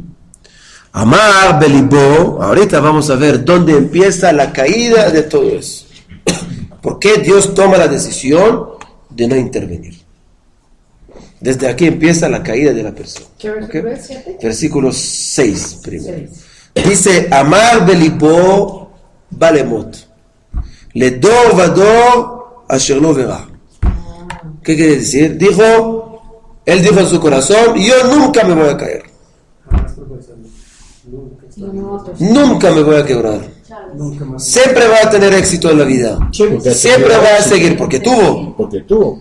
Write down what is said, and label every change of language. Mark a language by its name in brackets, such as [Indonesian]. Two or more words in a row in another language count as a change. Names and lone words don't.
[Hebrew] אמר בלבו, [Spanish] ahorita vamos a ver dónde empieza la caída de todo eso. ¿Por qué Dios toma la decisión de no intervenir? Desde aquí empieza la caída de la persona. ¿Qué versículo es? ¿7? Versículo 6 primero. Dice, [Hebrew] אמר בלבו בל אמוט. לדר ודר אשר לא ברע. [Spanish] ¿Qué quiere decir? Él dijo en su corazón, yo nunca me voy a caer. Nunca me voy a quebrar. Siempre va a tener éxito en la vida. Siempre va a seguir, porque tuvo.